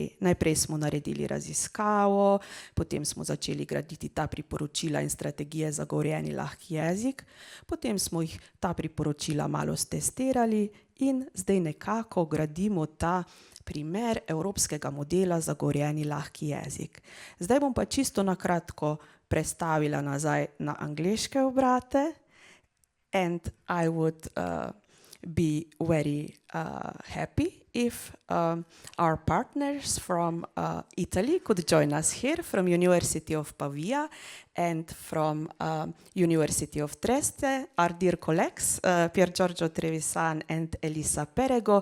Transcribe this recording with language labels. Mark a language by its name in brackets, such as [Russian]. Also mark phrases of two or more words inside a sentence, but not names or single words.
[Slovenian] Najprej smo naredili raziskavo, potem smo začeli graditi ta priporočila in strategije za govorjeni lahki jezik, potem smo jih ta priporočila malo stestirali in zdaj nekako gradimo ta primer evropskega modela za govorjeni lahki jezik. Zdaj bom pa čisto na kratko prestavila nazaj na angleške obrate. [English] And I would be very happy if our partners from Italy could join us here from University of Pavia and from University of Trieste, our dear colleagues, Pier Giorgio Trevisan and Elisa Perego.